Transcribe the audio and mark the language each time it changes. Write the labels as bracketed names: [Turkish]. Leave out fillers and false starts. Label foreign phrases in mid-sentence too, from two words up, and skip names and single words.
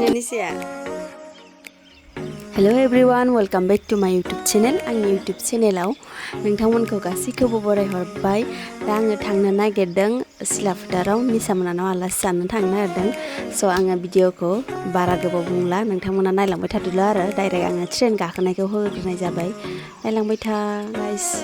[English] Nisha. Hello everyone, welcome back to my YouTube channel. [Bodo] Ang [English] YouTube channel [Bodo] nोंथांमोनखौ गासैखौबो बरायहरबाय. दा आङो थांनो नागिरदों सिला फोथाराव निसा मोनानाव आलासि जानो थांनो नागिरदों. स' आङो भिडिअखौ बारा गोबाव बुंला, नोंथांमोना नायलांबाय थादोल' आरो डाइरेक्ट आङो ट्रेन गाखोनायखौ होग्रोनाय जाबाय. नायलांबाय था गाइस.